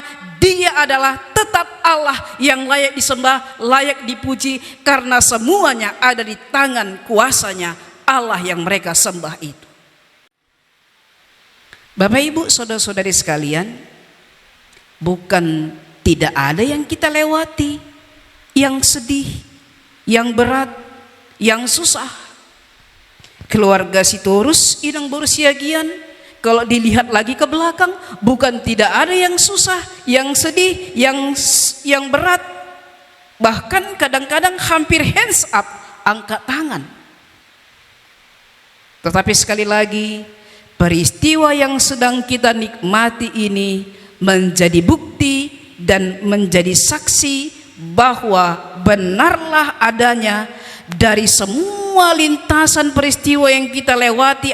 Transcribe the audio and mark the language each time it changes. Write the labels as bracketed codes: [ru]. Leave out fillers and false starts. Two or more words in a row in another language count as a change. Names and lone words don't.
[id] Dia adalah tetap Allah yang layak disembah, layak dipuji, karena semuanya ada di tangan kuasanya Allah yang mereka sembah itu. Bapak Ibu, saudara-saudari sekalian, bukan tidak ada yang kita lewati, yang sedih, yang berat, yang susah. Keluarga Sitorus inang berusiagian, kalau dilihat lagi ke belakang, bukan tidak ada yang susah, yang sedih, yang berat. Bahkan kadang-kadang hampir [en] hands up, [id] angkat tangan. Tetapi sekali lagi, peristiwa yang sedang kita nikmati ini menjadi bukti dan menjadi saksi bahwa benarlah adanya dari semua lintasan peristiwa yang kita lewati.